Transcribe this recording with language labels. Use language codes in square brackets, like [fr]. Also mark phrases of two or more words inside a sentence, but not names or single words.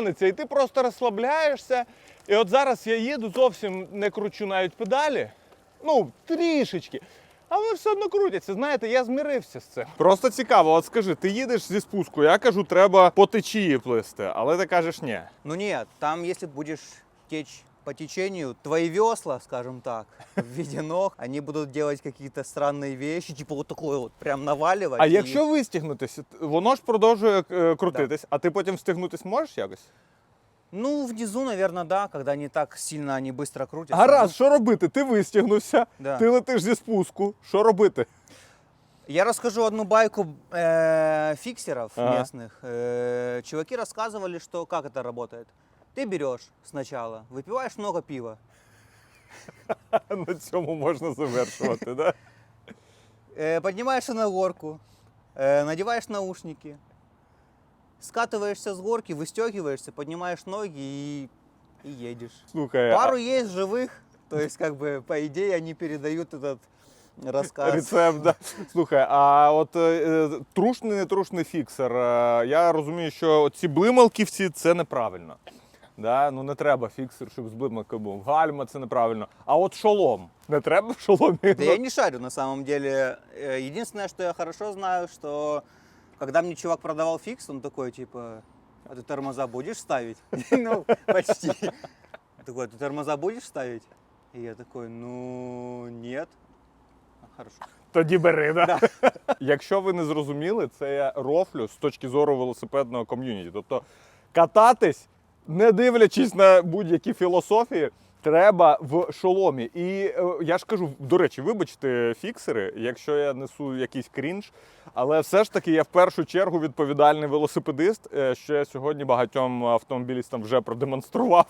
[uk] І ти просто розслабляєшся. І от зараз я їду, зовсім не кручу навіть педалі. Ну, трішечки. А вони все одно крутяться. Знаєте, я змирився з цим. Просто цікаво, от скажи, ти їдеш зі спуску, я кажу, треба по течії плисти, але ти кажеш, ні. [ru] Ну нет, там если будешь течь по течению, твои весла, скажем так, в виде ног, они будут делать какие-то странные вещи, типа вот такое вот прям наваливать. А и- [uk] якщо вистігнутися, воно ж продовжує крутитись, а ти потім встигнутись можеш якось? [ru] Ну, внизу, наверное, да, когда не так сильно они быстро крутятся. [uk] Гаразд, що робити? Ти вистігнувся, [ru] Да. [uk] ти летиш зі спуску. Що робити? [ru] Я расскажу одну байку фиксеров Ага. местных. Чуваки рассказывали, что как это работает. Ты берешь сначала, выпиваешь много пива, [uk] На цьому можна завершувати, [ru] да? поднимаешься на горку, надеваешь наушники, скатываешься с горки, выстегиваешься, поднимаешь ноги и едешь. [uk] Слухай, [ru] Пару есть живых, то есть как бы по идее они передают этот рассказ. рецепт, да. [uk] Слухай, а от трушний, не трушний фіксер, я розумію, що ці блималківці це неправильно. [ru] Да? [uk] Ну не треба фіксер, щоб з блималкою був. Гальма це неправильно. А от шолом. Не треба в шоломі? [ru] Да я не шарю на самом деле. Единственное, что я хорошо знаю, что когда мне чувак продавал фикс, он такой типа, а ты тормоза будешь ставить? Ну, почти. Такой, ты тормоза будешь ставить? И я такой, ну, нет. Хорошо. [uk] Тоді бери, да? Якщо ви не зрозуміли, це я рофлю з точки зору велосипедного ком'юніті. Тобто кататись, не дивлячись на будь-які філософії, треба в шоломі. І я ж кажу, до речі, вибачте, фіксери, якщо я несу якийсь крінж, але все ж таки я в першу чергу відповідальний велосипедист, що я сьогодні багатьом автомобілістам вже продемонстрував.